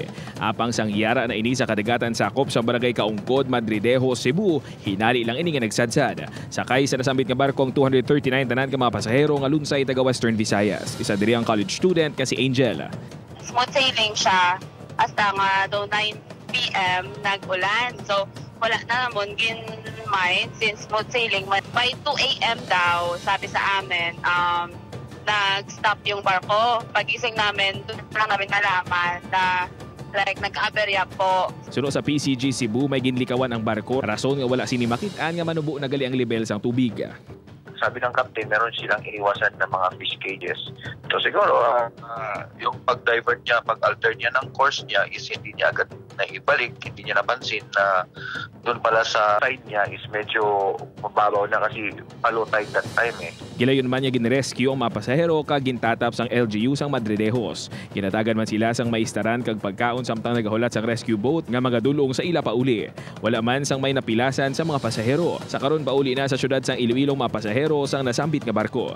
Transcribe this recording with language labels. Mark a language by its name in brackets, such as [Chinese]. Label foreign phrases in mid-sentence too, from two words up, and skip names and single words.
[Hiligaynon] Apang sang yara na ini sa kadagatan sakop sa barangay Kaungkod, Madridejo, Cebu, hinali lang ini nga nagsadsad. Sakay sa nasambit nga barko ang 239 tanan ka mga pasahero nga lunsay taga Western Visayas. Isa diri ang college student kasi Angel. [English] Smooth sailing [Filipino] siya hasta nga daw 9 p.m. nag-ulan. So wala na naman gin-mind since [English] smooth sailing. By 2 a.m. [Filipino] daw, sabi sa amin, nag-stop yung barko. Pagising namin, doon lang namin nalaman na nagka-aberya po. [Hiligaynon] Suno sa PCG Cebu, may ginlikawan ang barko. Rason nga wala sinimakitaan nga manubo na gali ang level sang tubig. [Filipino] Sabi ng captain, meron silang iniwasan ng mga fish cages. So siguro, yung pag-divert niya, pag-alter niya ng course niya is hindi niya agad na ibalik, hindi niya napansin na doon pala sa side niya is medyo mababaw na kasi [English] low tide that time [Filipino] eh. [Hiligaynon] Gilayon man niya ginrescue ang mga pasahero kag gintatap sang LGU sang Madridejos. Ginatagan man sila sang maistaran kag pagkaon samtang nagahulat sang rescue boat nga magadulong sa ila pauli. Wala man sang may napilasan sa mga pasahero. Sa karon pauli na sa syudad sang Iloilo mga pasahero sang nasambit nga barko.